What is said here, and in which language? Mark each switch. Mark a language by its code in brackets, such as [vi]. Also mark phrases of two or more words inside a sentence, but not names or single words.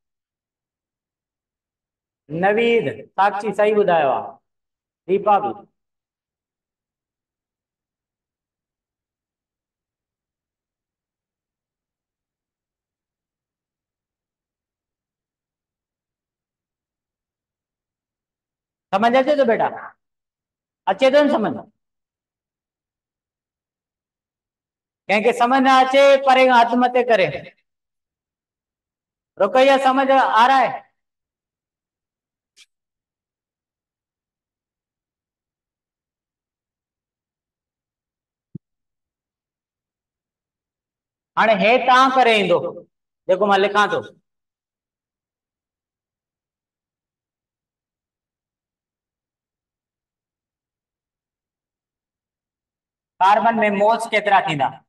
[sd] नवीद, साक्षी सही ॿुधायो आहे। दीपा भी। समझ अचे तो बेटा? अचे तो न समझ? कंहिंखे समझ न अचे परे खां हथ मथे करे। [hi] रुकैया समझ आ रहा है? [sd] हाणे हे तव्हां करे ईंदो जेको मां लिखां थो। कार्बन में मोल्स केतिरा थींदा?